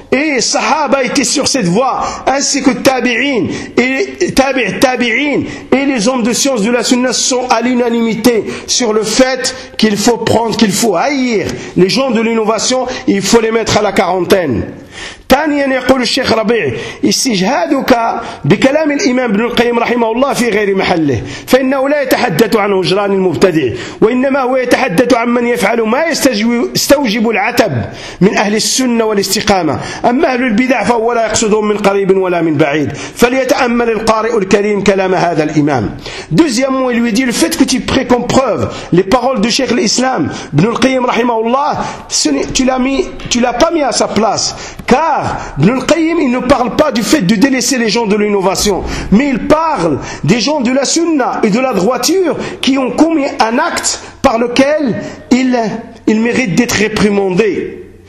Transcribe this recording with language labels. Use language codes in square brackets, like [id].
[fr] Et Sahaba était sur cette voie, ainsi que Tabi'in et Tabi'in et les hommes de science de la Sunna sont à l'unanimité sur le fait qu'il faut prendre, qu'il faut haïr les gens de l'innovation, il faut les mettre à la quarantaine. [ar] ثانيا يقول الشيخ ربيع استجهادك بكلام الإمام ابن القيم رحمه الله في غير محله فإنه لا يتحدث عن هجران المبتدع وإنما هو يتحدث عن من يفعل ما يستوجب العتب من أهل السنة والاستقامة أما أهل البدع فهو لا يقصدهم من قريب ولا من بعيد فليتأمل القارئ الكريم كلام هذا الإمام. [fr] Deuxièmement, il lui dit le fait que tu prends comme preuve les paroles du Cheikh l'Islam ibn al-Qayyim rahimahullah, tu l'as pas mis à sa place, car Ibn al-Qayyim, il ne parle pas du fait de délaisser les gens de l'innovation, mais il parle des gens de la sunna et de la droiture qui ont commis un acte par lequel ils méritent d'être réprimandés.